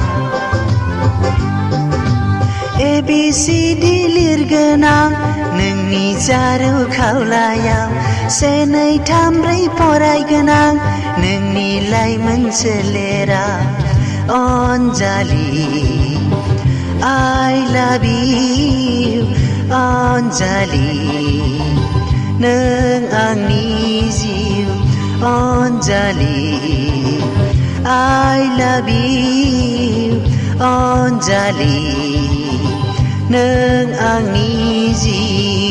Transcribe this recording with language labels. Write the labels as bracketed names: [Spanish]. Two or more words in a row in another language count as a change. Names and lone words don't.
[Bodo] ABCD लिरगोनां नोंनि जारु खावलायाव से नै थाम ब्रै फरायगोनां नोंनि लाइमोन सोलेराव अनजालि [English] I love you [Bodo] अनजालि नों आंनि जिउ अनजालि [English] I love you [Bodo] अनजालि नों आंनि जिउ